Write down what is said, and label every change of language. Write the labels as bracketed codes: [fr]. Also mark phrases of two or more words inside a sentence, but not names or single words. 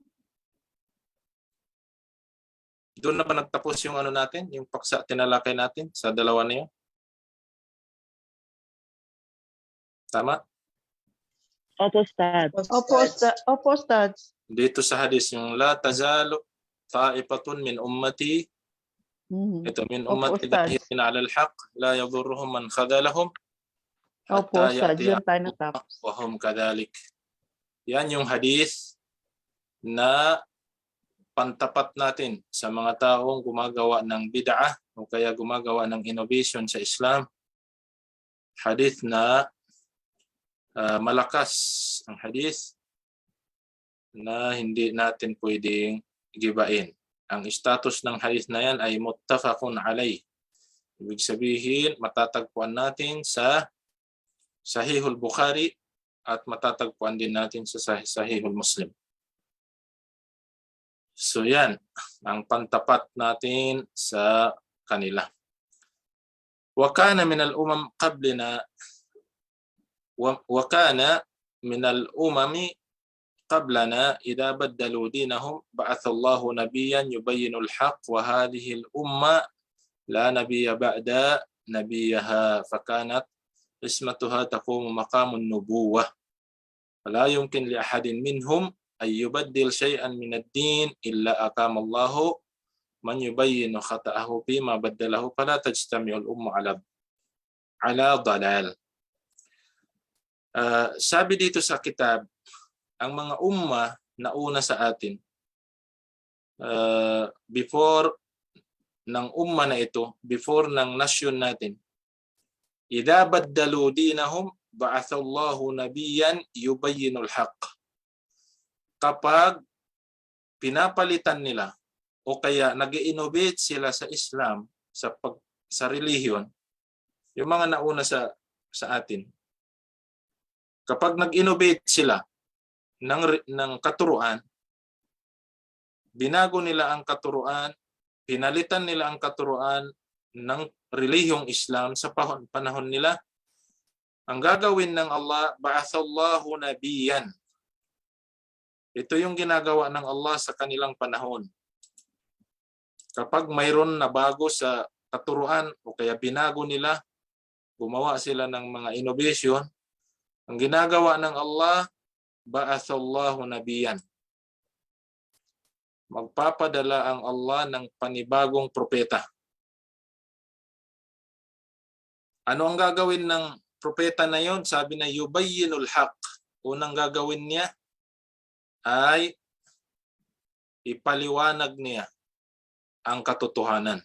[tl] Doon na ba nagtapos yung natin, yung paksa tinalakay natin sa dalawa na yun? Tama? Opo, Ustad. Opo, Ustads. Dito sa hadis yung [ar] لا تزال طائفة من أمتي, ito min [tl] Opo, [ar] ummati [tl] Ustad. [ar] ظاهرين على الحق لا يضرهم من خذلهم [tl] Opo, [ar] hatta [tl] Ustads. [ar] ya'tiya [tl] Diyan tayo natapos. [ar] وهم كذلك. [tl] Yan yung hadis na pantapat natin sa mga taong gumagawa ng bid'ah o kaya gumagawa ng innovation sa Islam. Hadis na malakas ang hadis na hindi natin pwedeng gibain. Ang status ng hadis na yan ay [ar] متفق عليه. [tl] Ibig sabihin, matatagpuan natin sa Sahihul Bukhari at matatagpuan din natin sa Sahihul Muslim. So yan, ang pantapat natin sa kanila. [ar] وكان من الأمم قبلنا وكان من الأمم قبلنا إذا بدلوا دينهم بعث الله نبيا يبين الحق وهذه الأمة لا نبي بعد نبيها فكانت اسمتها تقوم مقام النبوة فلا يمكن لأحد منهم أن يبدل شيئا من الدين إلا أقام الله من يبين خطأه فيما بدله فلا تجتمع الأمة على ضلال. [tl] Sabi dito sa kitab, ang mga umma na una sa atin, before ng umma na ito, before ng nasyon natin, [ar] إذا بدلوا دينهم بعث الله نبيا يبين الحق. [tl] Kapag pinapalitan nila o kaya nag-innovate sila sa Islam, sa relihiyon, yung mga nauna sa atin, kapag nag-innovate sila ng katuruan, binago nila ang katuruan, pinalitan nila ang katuruan ng relihiyong Islam sa panahon nila, ang gagawin ng Allah, [ar] بعث الله نبيا. [tl] Ito yung ginagawa ng Allah sa kanilang panahon. Kapag mayroon na bago sa katuruan o kaya binago nila, gumawa sila ng mga innovation, ang ginagawa ng Allah, [ar] بعث الله نبيا. [tl] Magpapadala ang Allah ng panibagong propeta. Ano ang gagawin ng propeta na yon? Sabi na [ar] يبين الحق. [tl] Unang gagawin niya ay ipaliwanag niya ang katotohanan.